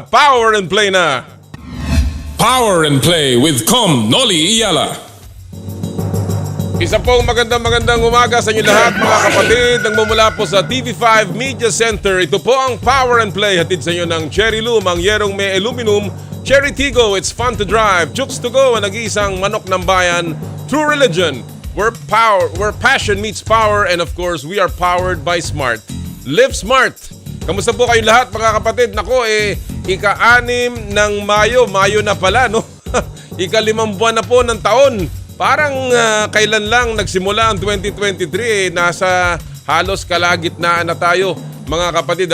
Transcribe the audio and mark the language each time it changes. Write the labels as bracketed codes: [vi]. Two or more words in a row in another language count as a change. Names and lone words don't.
[tl] Power and Play na! Power and Play with Noli Iyala. Isa pong magandang umaga sa inyo lahat, mga kapatid. Nagmumula po sa TV5 Media Center. Ito po ang Power and Play. Hatid sa inyo ng Cherry Loom, ang yerong may aluminum. [en] Cherry Tigo, it's fun to drive. [tl] Chooks to go, ang nag-iisang manok ng bayan. [en] True religion, where passion meets power, and of course, we are powered by smart. Live smart. [tl] Kamusta po kayo lahat, mga kapatid? Nako, ika-6 ng Mayo na pala, no? Ika-5 buwan na po ng taon. Parang kailan lang nagsimula ang 2023, nasa halos kalagitnaan na tayo, mga kapatid.